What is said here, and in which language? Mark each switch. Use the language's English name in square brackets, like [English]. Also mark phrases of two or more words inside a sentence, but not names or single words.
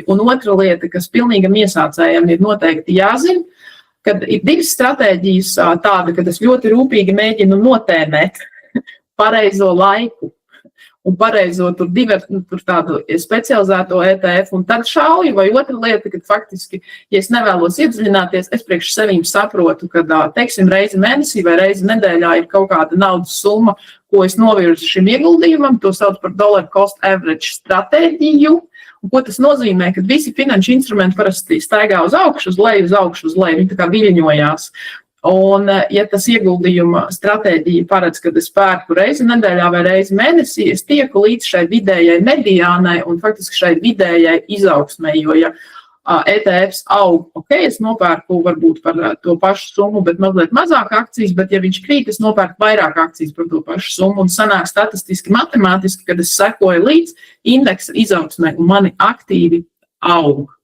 [Latvian] Un otra lieta, kas pilnīgam iesācējam ir noteikti jāzina, kad ir divas stratēģijas tāda, kad es ļoti rūpīgi mēģinu notēmēt pareizo laiku un pareizo tur tādu specializēto ETF, un tad šauju, vai otra lieta, kad faktiski, ja es nevēlos iedziļināties, es priekš sevīm saprotu, ka, teiksim, reizi mēnesī vai reizi nedēļā ir kaut kāda naudas summa, ko es novirzu šim ieguldījumam, to sauc par [English] dollar cost average [Latvian] stratēģiju. Un ko tas nozīmē, kad visi finanšu instrumenti parasti staigā uz augšu, uz leju, viņi tā kā viļņojās. Un, ja tas ieguldījuma stratēģija paredz, kad es pērku reizi nedēļā vai reizi mēnesī, es tieku līdz šai vidējai mediānai un faktiski šai vidējai izaugsmei, jo ja ETFs aug, es nopērku varbūt par to pašu summu, bet mazliet mazāk akcijas, bet ja viņš krīt, es nopērku vairāk akcijas par to pašu summu un sanāk statistiski, matemātiski, kad es sekoju līdz indeksa izaugsmē un mani aktīvi aug.